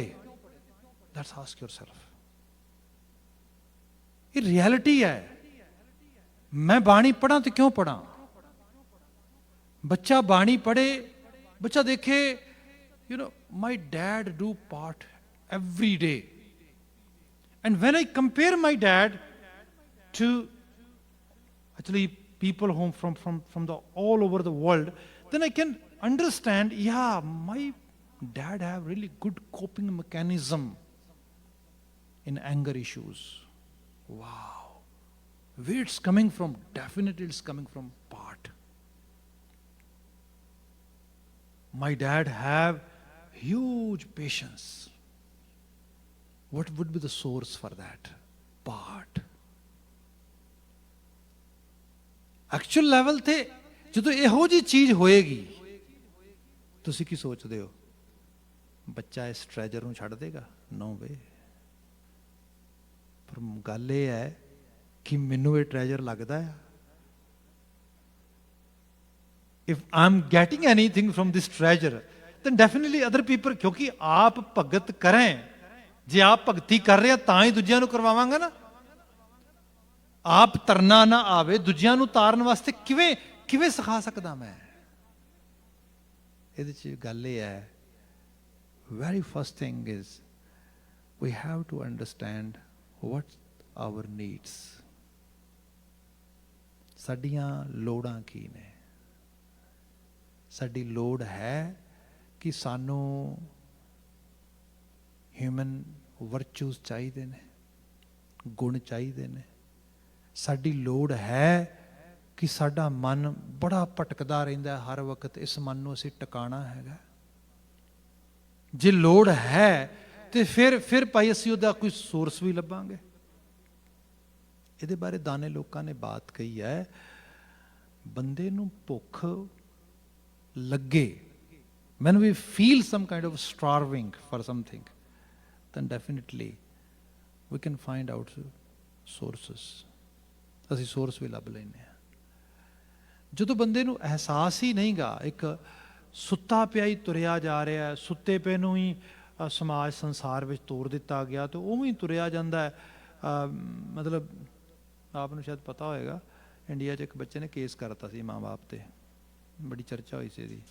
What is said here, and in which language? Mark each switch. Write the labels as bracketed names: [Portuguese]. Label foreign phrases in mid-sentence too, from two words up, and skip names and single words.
[English] let's ask yourself. [Punjabi] ਇਹ ਰਿਐਲਿਟੀ ਹੈ। ਮੈਂ ਬਾਣੀ ਪੜ੍ਹਾਂ ਤੇ ਕਿਉਂ ਪੜ੍ਹਾਂ? ਬੱਚਾ ਬਾਣੀ ਪੜ੍ਹੇ, ਬੱਚਾ ਦੇਖੇ, [English] you know my dad do ਪਾਠ every day, and when I compare my dad to actually people whom from the all over the world, then I can understand, yeah, my dad have really good coping mechanism in anger issues. Wow, where it's coming from? Definitely it's coming from part. My dad have huge patience. What would be the source for that? [Punjabi] Part. [English] Actual level [Punjabi] ਤੇ ਜਦੋਂ ਇਹੋ ਜਿਹੀ ਚੀਜ਼ ਹੋਏਗੀ, ਤੁਸੀਂ ਕੀ ਸੋਚਦੇ ਹੋ? ਬੱਚਾ ਇਸ ਟ੍ਰੈਜਰ ਨੂੰ ਛੱਡ ਦੇਗਾ? [English] no way. [Punjabi] ਪਰ ਗੱਲ ਇਹ ਹੈ ਕਿ ਮੈਨੂੰ ਇਹ ਟ੍ਰੈਜਰ ਲੱਗਦਾ ਹੈ। [English] If I'm getting anything from this treasure, then definitely other people, [Punjabi] ਕਿਉਂਕਿ ਆਪ ਭਗਤ ਕरें, ਜੇ ਆਪ ਭਗਤੀ ਕਰ ਰਿਹਾ ਤਾਂ ਹੀ ਦੂਜਿਆਂ ਨੂੰ ਕਰਵਾਵਾਂਗਾ ਨਾ। ਆਪ ਤਰਨਾ ਨਾ ਆਵੇ, ਦੂਜਿਆਂ ਨੂੰ ਤਾਰਨ ਵਾਸਤੇ ਕਿਵੇਂ ਸਿਖਾ ਸਕਦਾ ਮੈਂ? ਇਹਦੇ 'ਚ ਗੱਲ ਇਹ ਹੈ, [English] very first thing is we have to understand what our needs, [Punjabi] ਸਾਡੀਆਂ ਲੋੜਾਂ ਕੀ ਨੇ। ਸਾਡੀ ਲੋੜ ਹੈ ਕਿ ਸਾਨੂੰ [English] human virtues [Punjabi] ਚਾਹੀਦੇ ਨੇ, ਗੁਣ ਚਾਹੀਦੇ ਨੇ। ਸਾਡੀ ਲੋੜ ਹੈ ਕਿ ਸਾਡਾ ਮਨ ਬੜਾ ਭਟਕਦਾ ਰਹਿੰਦਾ ਹਰ ਵਕਤ, ਇਸ ਮਨ ਨੂੰ ਅਸੀਂ ਟਿਕਾਣਾ ਹੈਗਾ। ਜੇ ਲੋੜ ਹੈ ਤੇ ਫਿਰ ਭਾਈ ਅਸੀਂ ਉਹਦਾ ਕੋਈ ਸੋਰਸ ਵੀ ਲੱਭਾਂਗੇ। ਇਹਦੇ ਬਾਰੇ ਦਾਨੇ ਲੋਕਾਂ ਨੇ ਬਾਤ ਕਹੀ ਹੈ, ਬੰਦੇ ਨੂੰ ਭੁੱਖ ਲੱਗੇ, [English] when we feel some kind of starving for something, then definitely we can find out sources. [Punjabi] ਅਸੀਂ ਸੋਰਸ ਵੀ ਲੱਭ ਲੈਂਦੇ ਹਾਂ। ਜਦੋਂ ਬੰਦੇ ਨੂੰ ਅਹਿਸਾਸ ਹੀ ਨਹੀਂਗਾ, ਇੱਕ ਸੁੱਤਾ ਪਿਆ ਹੀ ਤੁਰਿਆ ਜਾ ਰਿਹਾ, ਸੁੱਤੇ ਪਏ ਨੂੰ ਹੀ ਸਮਾਜ ਸੰਸਾਰ ਵਿੱਚ ਤੋਰ ਦਿੱਤਾ ਗਿਆ, ਤੇ ਉਵੇਂ ਹੀ ਤੁਰਿਆ ਜਾਂਦਾ ਹੈ। ਮਤਲਬ ਆਪ ਨੂੰ ਸ਼ਾਇਦ ਪਤਾ ਹੋਏਗਾ, ਇੰਡੀਆ 'ਚ ਇੱਕ ਬੱਚੇ ਨੇ ਕੇਸ ਕਰਤਾ ਸੀ ਮਾਂ ਬਾਪ 'ਤੇ, ਬੜੀ ਚਰਚਾ ਹੋਈ ਸੀ ਇਹਦੀ।